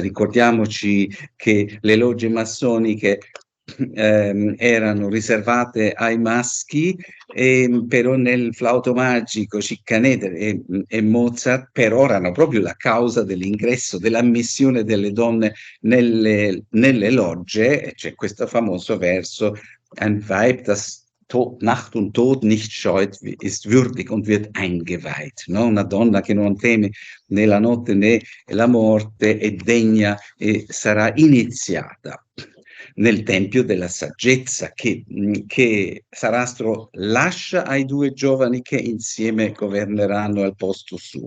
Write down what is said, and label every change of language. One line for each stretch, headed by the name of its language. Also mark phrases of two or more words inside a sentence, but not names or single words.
Italian: Ricordiamoci che le logge massoniche erano riservate ai maschi, però nel flauto magico Schikaneder e Mozart per ora erano proprio la causa dell'ingresso, dell'ammissione delle donne nelle logge. C'è questo famoso verso:
German: ein Weib, das Nacht und Tod nicht scheut, ist würdig und wird eingeweiht.
Italian: No? Una donna che non teme né la notte né la morte è degna e sarà iniziata nel Tempio della Saggezza, che Sarastro lascia ai due giovani che insieme governeranno al posto suo.